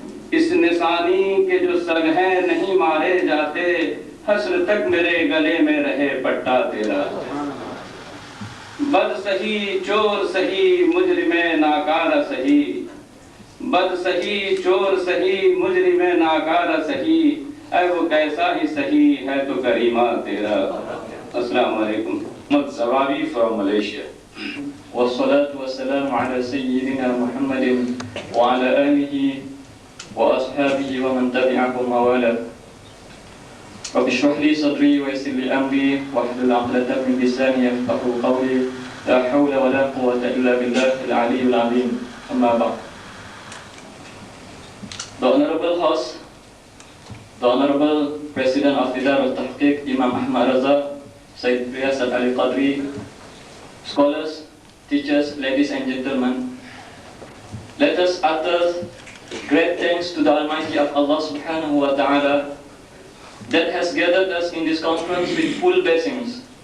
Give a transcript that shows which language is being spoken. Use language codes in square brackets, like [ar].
[ur] اس نشانی کے جو سگ ہیں نہیں مارے جاتے، حشر تک میرے گلے میں رہے پٹا تیرا۔ بد سہی چور سہی مجرم ناکارہ سہی، بد سہی چور سہی مجرم ناکارہ سہی، اے وہ کیسا ہی سہی ہے تو کریمہ تیرا۔ السلام علیکم۔ [en] Muhammad Zawabi from Malaysia. [ar] والصلاة والسلام على سيدنا محمد وعلى آله وأصحابه ومن تبعهم ووالاه. رب اشرح لي صدري ويسر لي أمري واحلل عقدة من لساني يفقهوا قولي لا حول ولا قوة إلا بالله العلي العظيم. أما بعد. [en] The Honorable House, the Honorable President of the Dar al-Tahqiq, Imam Ahmad Raza, Sayyid Riyasat Ali Qadri, scholars, teachers, ladies and gentlemen, let us utter great thanks to the Almighty of Allah subhanahu wa ta'ala that has gathered us in this conference with full blessings.